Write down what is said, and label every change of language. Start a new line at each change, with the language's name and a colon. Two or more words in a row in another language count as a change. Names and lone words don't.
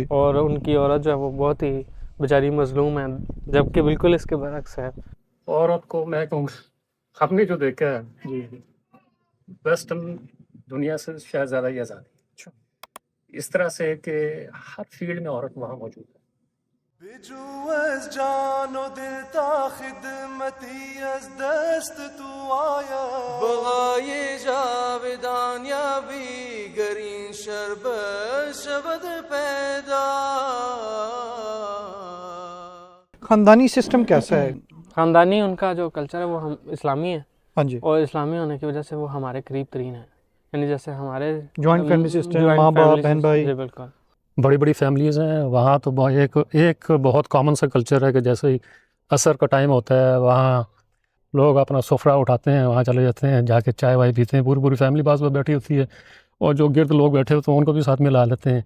Urdu: اور ان کی عورت جو ہے وہ بہت ہی بیچاری مظلوم ہے، جبکہ بالکل اس کے برعکس ہے. عورت کو میں کہوں ہم نے جو دیکھا ہے جی ویسٹرن دنیا سے شاید زیادہ ہی آزادی اس طرح سے کہ ہر فیلڈ میں عورت وہاں موجود ہے.
Persian: بجو از جان و دل تا خدمتی از دست تو آیا بغای جاودان یا بیگرین شربت شود پیدا.
Urdu: خاندانی سسٹم کیسا ہے؟ خاندانی ان کا جو کلچر ہے وہ ہم اسلامی ہے، ہاں جی. اور اسلامی ہونے کی وجہ سے وہ ہمارے قریب ترین ہے، یعنی جیسے ہمارے
English: joint family system,
Urdu: joint ماں باپ family بہن system، بھائی. جی بالکل. بڑی بڑی فیملیز ہیں وہاں، تو ایک بہت کامن سا کلچر ہے کہ جیسے ہی عصر کا ٹائم ہوتا ہے وہاں لوگ اپنا سفرہ اٹھاتے ہیں، وہاں چلے جاتے ہیں، جا کے چائے وائے پیتے ہیں، پوری فیملی پاس میں بیٹھی ہوتی ہے اور جو گرد لوگ بیٹھے ہوتے ہیں ان کو بھی ساتھ میں لا لیتے ہیں.